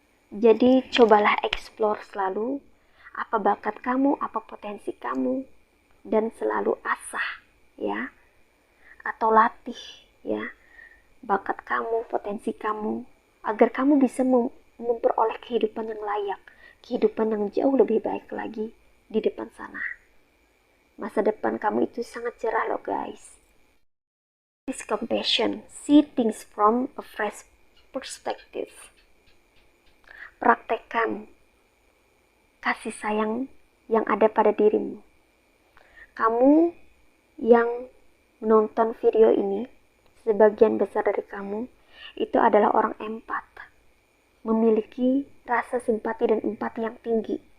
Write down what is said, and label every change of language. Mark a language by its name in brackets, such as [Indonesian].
[Indonesian] Jadi cobalah explore selalu apa bakat kamu, apa potensi kamu, dan selalu asah ya, atau latih ya bakat kamu, potensi kamu, agar kamu bisa memperoleh kehidupan yang layak, kehidupan yang jauh lebih baik lagi di depan sana. Masa depan kamu itu sangat cerah loh guys. [English] This compassion, see things from a fresh perspective. [Indonesian] Praktekkan kasih sayang yang ada pada dirimu. Kamu yang menonton video ini, sebagian besar dari kamu itu adalah orang empat, memiliki rasa simpati dan empati yang tinggi.